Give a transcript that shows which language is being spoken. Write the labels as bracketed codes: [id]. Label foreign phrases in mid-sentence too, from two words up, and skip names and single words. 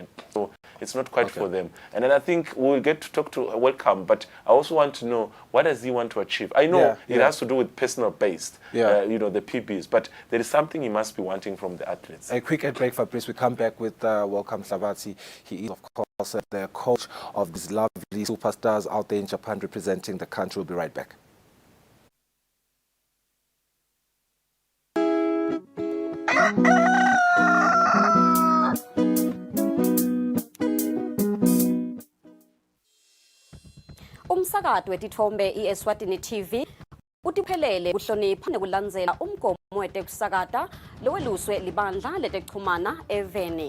[en] So it's not quite for them. And then I think we'll get to talk to Welcome, but I also want to know, what does he want to achieve? I know it has to do with personal based, you know, the PBs, but there is something he must be wanting from the athletes. A quick break, Fabrice. We come back with Welcome Savatsi. He is, of course, the coach of these lovely superstars out there in Japan representing the country. We'll be right back. [ss] Umsakazo wetithombe iEswatini TV utiphelele kuhlonipha nekulandzela umgomo wetekusakata loweluswe libandla letekuchumana eveni.